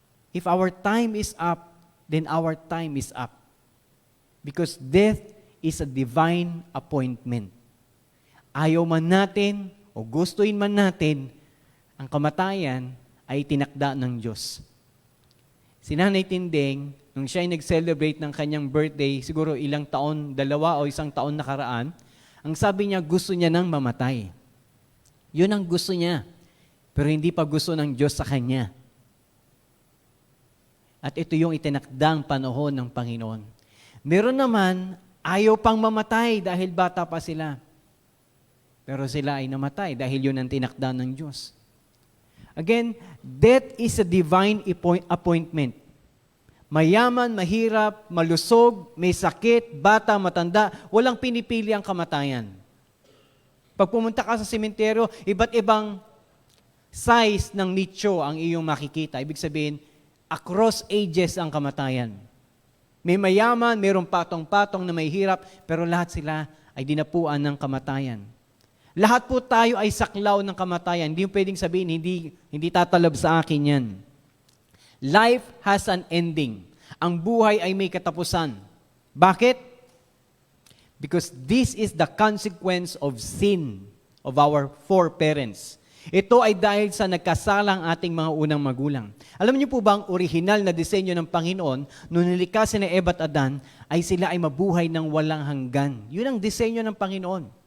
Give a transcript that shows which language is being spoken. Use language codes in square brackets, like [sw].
[en] If our time is up, then our time is up. Because death is a divine appointment. [tl] Ayaw man natin o gustuin man natin, ang kamatayan ay tinakda ng Diyos. Si Nanay Tinding, nung siya ay nag-celebrate ng kanyang birthday, siguro ilang taon, 2 o 1 taon nakaraan, ang sabi niya, gusto niya nang mamatay. Yun ang gusto niya. Pero hindi pa gusto ng Diyos sa kanya. At ito yung itinakdang panahon ng Panginoon. Meron naman, ayaw pang mamatay dahil bata pa sila. Pero sila ay namatay dahil yun ang tinakda ng Diyos. [en] Again, death is a divine appointment. [tl] Mayaman, mahirap, malusog, may sakit, bata, matanda, walang pinipili ang kamatayan. Pag pumunta ka sa sementeryo, iba't ibang size ng nicho ang iyong makikita. Ibig sabihin, [en] across ages [tl] ang kamatayan. May mayaman, mayroong patong-patong na may hirap, pero lahat sila ay dinapuan ng kamatayan. Lahat po tayo ay saklaw ng kamatayan. Hindi yung pwedeng sabihin, hindi tatalab sa akin yan. [en] Life has an ending. [tl] Ang buhay ay may katapusan. Bakit? [en] Because this is the consequence of sin of our foreparents. [tl] Ito ay dahil sa nagkasalang ating mga unang magulang. Alam niyo po ba ang orihinal na disenyo ng Panginoon nung nilikha sina Eva at Adan ay sila ay mabuhay ng walang hanggan. Yun ang disenyo ng Panginoon.